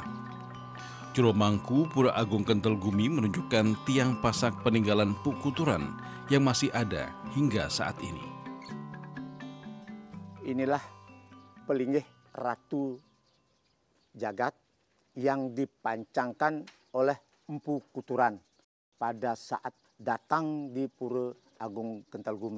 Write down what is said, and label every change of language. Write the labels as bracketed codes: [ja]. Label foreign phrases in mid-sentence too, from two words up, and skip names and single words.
[id] Juru Mangku Pura Agung Kentalgumi menunjukkan tiang pasak peninggalan Pukuturan yang masih ada hingga saat ini. Inilah pelinggih Ratu Jagat yang dipancangkan oleh Empu Kuturan pada saat datang di Pura Agung Kentalgumi.